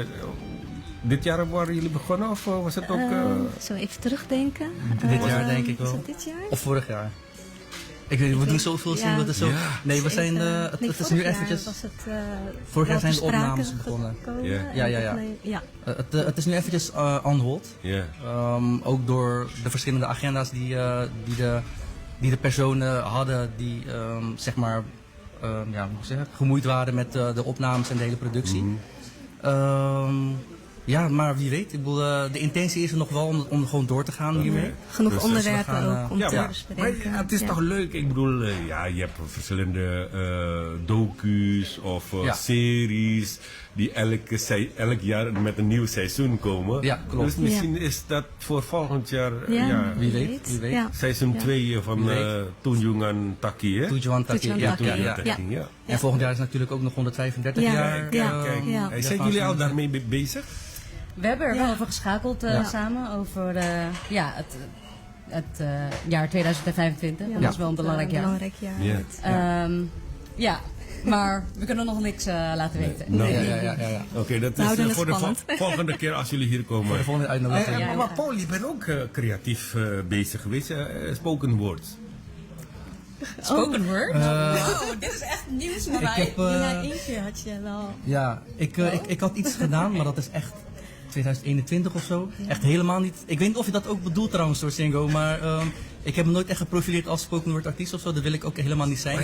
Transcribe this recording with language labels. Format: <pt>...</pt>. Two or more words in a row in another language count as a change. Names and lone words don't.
<nl>dit jaar waren jullie begonnen of was het ook... Zo even terugdenken. Dit jaar denk ik Was wel. het dit jaar? Of vorig jaar. Ik weet niet, we doen zoveel Ja. zien. Dat is zo. Ja. Nee, we zijn. Nee, Het is vorig nu jaar eventjes. was het, Vorig jaar wel zijn de ter sprake opnames begonnen. gekomen. Ja. Ja. Nee, ja. Het is nu eventjes on hold. Ja. Ook door de verschillende agenda's die de personen hadden die zeg maar hoe moet ik zeggen, gemoeid waren met de opnames en de hele productie. Ja, maar wie weet. Ik bedoel, de intentie is er nog wel om gewoon door te gaan hiermee. Genoeg Dus onderwerpen we gaan, ook om Ja, te maar bespreken. het is Ja. toch leuk? Ik bedoel, je hebt verschillende docu's of Ja. series die elk jaar met een nieuw seizoen komen. Ja, klopt. Dus misschien is dat voor volgend jaar Wie weet. Ja. seizoen Ja. 2 van Wie weet. Tunjungan Taki, hè? Tujuan Taki. Tujuan Ja, Taki, ja, Tunjungan ja. Taki, ja. En volgend jaar is natuurlijk ook nog 135 Ja. jaar. Ja. Kijk, Ja. zijn jullie al daarmee bezig? We hebben er wel Ja. over geschakeld Ja. samen, over het jaar 2025. Ja, Dat is wel een belangrijk jaar. Belangrijk jaar. Ja. Ja, maar we kunnen nog niks laten weten. Nou, Ja. Oké, dat We is houden het voor de spannend. volgende keer als jullie hier komen. Voor de volgende uitnodiging. Ja. Maar Paul, je bent ook creatief bezig geweest.</nl> <en>Spoken words. Spoken word?</en> <nl>Wow, dit is echt nieuws voor Ik mij. heb, Ja, één keer had je wel. ja, ik had iets gedaan, maar dat is echt 2021 of zo. Echt helemaal niet. Ik weet niet of je dat ook bedoelt trouwens door Singo, maar ik heb me nooit echt geprofileerd als</nl> <en>spoken word</en> <nl>artiest of zo. Dat wil ik ook helemaal niet zijn.</nl>